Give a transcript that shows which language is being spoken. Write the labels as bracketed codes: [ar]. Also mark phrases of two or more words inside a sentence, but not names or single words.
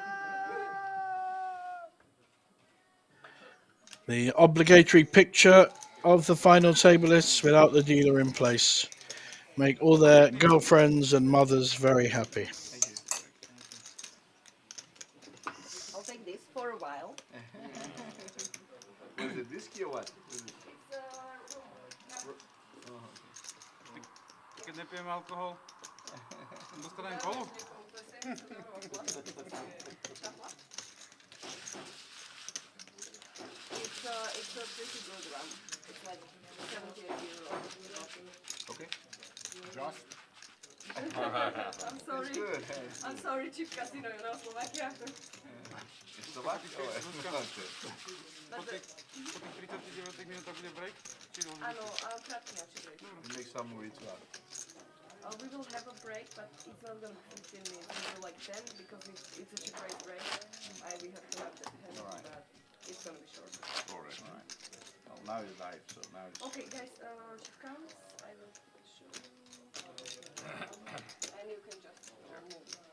[en] The obligatory picture of the final table lists without the dealer in place. Make all their girlfriends and mothers very happy. I'll take this for a while. Was it whiskey or what? [sk] Keď nepijeme alkohol, Dostanem kolu? [en] It's a pretty good one. It's like 78 euros. Okay. Just I'm sorry. I'm sorry, cheap casino, you know, Slovakia. It's the what? Oh, okay. But the, [sk] Po tých 39 minútach bude break? Či ano, krátky break. [en] We make some ritual. We will have a break, but it's not gonna be 15 minutes. We will like 10 because it's a cheap rate break. We have to have that, Alright. but it's gonna be short. Alright. Well, now it's live, so now it's... Okay, guys, chip counts. I will show you. And you can just move.